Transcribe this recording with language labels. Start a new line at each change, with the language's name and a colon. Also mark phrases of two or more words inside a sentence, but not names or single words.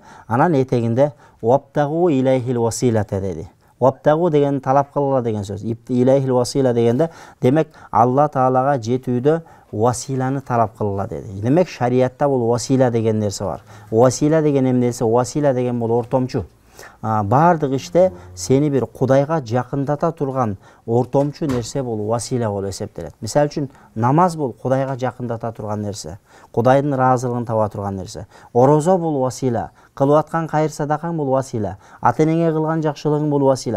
Kyrgyz: Анан этегинде
Arabic: وابتغوا إليه الوسيلة
Kyrgyz: деди. Вабтагу деген талап кылгыла деген сөз.
Arabic: إليه الوسيلة
Kyrgyz: дегенде демек Аллах Таалага жетүүдө василаны талап кылгыла деди. Демек шариатта бул васила деген нерсе бар. Васила деген эмнеси, васила деген бул ортомчу. Бардык иште сени бир Кудайга жакындата турган ортомчу нерсе бул васила болуп эсептелет. Мисалы үчүн намаз бул Кудайга жакындата турган нерсе, Кудайдын ыраазылыгын таба турган нерсе. Орозо бул васила, кылып аткан кайыр садакаң бул васила, ата-энеңе кылган жакшылыгың бул васила.